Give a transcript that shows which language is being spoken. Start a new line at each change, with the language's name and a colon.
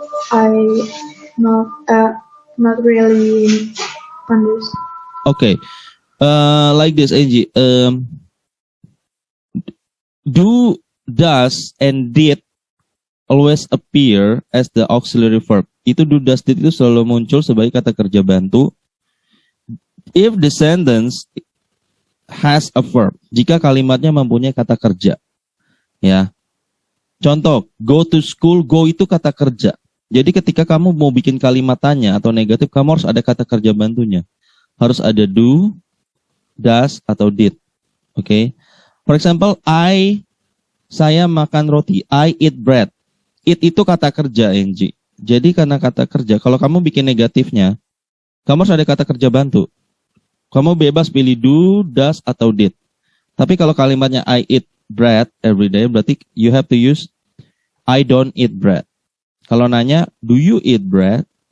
English: I not really understand. Okay. Like this, Angie. Do, does, and did always appear as the auxiliary verb.
Indonesian: Itu do, does, did itu selalu muncul sebagai kata kerja bantu. If the sentence has a verb. Jika kalimatnya mempunyai kata kerja. Ya. Contoh,
English: go to school,
Indonesian: go itu kata kerja. Jadi ketika kamu mau bikin kalimat tanya atau negatif, kamu harus ada kata kerja bantunya. Harus ada do, does, atau did. Okay?
English: For example,
Indonesian: saya makan roti.
English: I eat bread.
Indonesian: Eat itu kata kerja, Angie. Jadi karena kata kerja, kalau kamu bikin negatifnya, kamu harus ada kata kerja bantu. Kamu bebas pilih do, does, atau did. Tapi kalau kalimatnya
English: I eat bread every day,
Indonesian: berarti
English: you have to use I don't eat bread.
Indonesian: Kalau nanya,
English: do you eat bread?